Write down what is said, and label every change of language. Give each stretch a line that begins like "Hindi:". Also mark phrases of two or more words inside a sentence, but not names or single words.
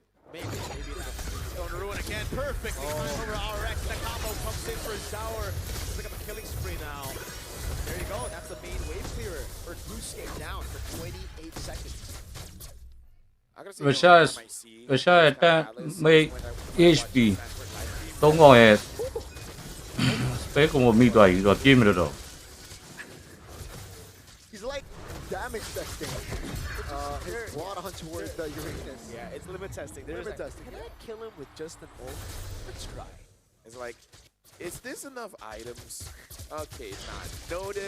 English: Maybe not. Going to Ruin again, perfectly timed over RX. The combo comes in for Sour. Pick up a killing spree now. There you go, that's the main wave clearer for Boostgate down for 28 seconds.
Burmese: Russia တက်မိတ် HP 3កောင်ရဲ့ space ကိုမိသွားပြီဆိုတော့ပြေးမလို့တော့
English: He's like damage testing his blood on towards the Uranus. Yeah, it's limit testing. Limit testing. Can I kill him with just an ult? Let's try. It's like, is this enough items? Okay, not noted.